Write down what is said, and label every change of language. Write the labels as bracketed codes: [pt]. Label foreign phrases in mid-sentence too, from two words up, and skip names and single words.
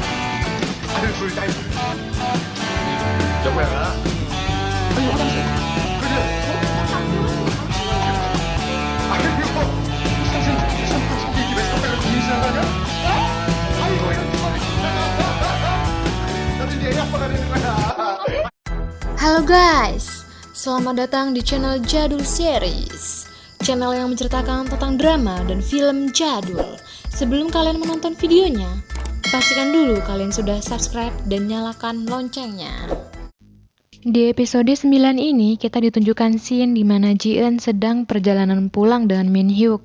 [ko] 아들 둘, 딸 둘. 여보야. 아니 화장실. 그래. 아 그리고 선생님 속이 입에서 깜빡이로 고민시한 거 아니야? 아이고야. 나도 이제 애 아빠가 되는 거야. [id] Halo guys, selamat datang di channel Jadul Series, channel yang menceritakan tentang drama dan film jadul. Sebelum kalian menonton videonya, pastikan dulu kalian sudah subscribe dan nyalakan loncengnya. Di episode 9 ini kita ditunjukkan scene di mana Ji-eun sedang perjalanan pulang dengan Min Hyuk.